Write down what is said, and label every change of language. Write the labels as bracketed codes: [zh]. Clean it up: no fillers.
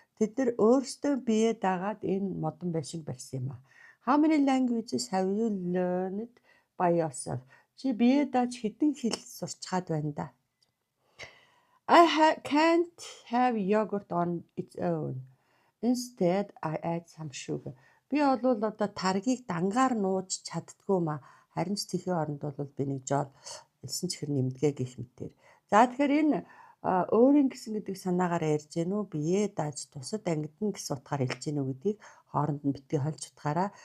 [mn] Тэд нар өөрсдөө бие даагаад энэ модон байшин барьсан юм аа. [en] How many languages have you learned by yourself? [mn] Чи бие дааж хэдэн хэл сурчаад байна да? [en] I can't have yogurt on its own. Instead, I add some sugar. [mn] Би бол одоо таргийг дангаар нууж чаддгүй маа. Харин ч тэхийн оронд бол би нэг жол элсэн чихэр нэмдгээ гэх мэтээр. За тэгэхээр энэ өөрийн гэсэн гэдэг санаагаар ярьж гэнэ үү бие дааж тусад ангидна гэсэн утгаар хэлж гэнэ үү гэдгийг хооронд нь битгий холж утгаараа.